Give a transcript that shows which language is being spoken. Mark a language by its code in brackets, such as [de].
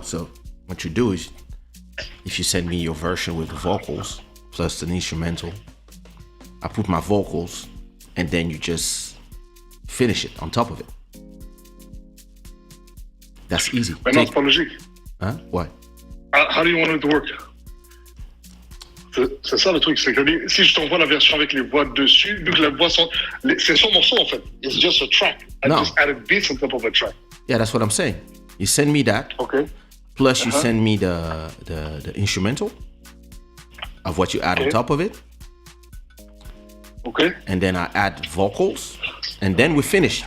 [en] So what you do is, if you send me your version with the vocals plus an instrumental, I put my vocals and then you just finish it on top of it. That's easy. But not apology. Huh? What? How do you want it to work? [fr] C'est ça le truc, c'est que si je t'envoie la version avec les voix dessus, vu que la voix c'est son morceau en fait. [en] It's just a track. I No. just added beats on top of a track. Yeah, that's what I'm saying. You send me that. Okay. Plus you send me the instrumental of what you add on top of it. Okay. And then I add vocals. And then we finish.